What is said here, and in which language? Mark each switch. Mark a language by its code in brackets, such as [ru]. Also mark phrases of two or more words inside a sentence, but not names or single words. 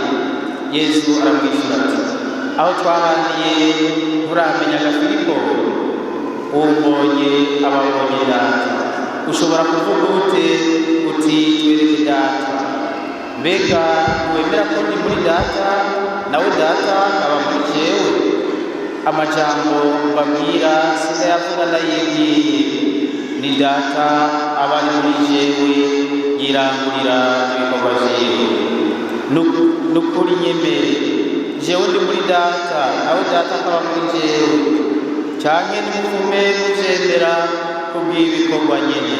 [rn] Yesu aramwishyura ati aho twahaniye muramenyaga Filipo, umbonye ababonye data. Ushobora kuvuga ute uti twereke data? Mbega wemera ko ndi muri data nawe data aba muri jewe? Amajambo mbabwira sindayavuga ndayibwiye, ni data aba ari muri jewe yirangurira ibikorwa vyiwe. Nukuri nyemere jewe ndi muri data nawe data akaba muri jewe, canke nimuvume muvyemera kubw'ibikorwa nyene.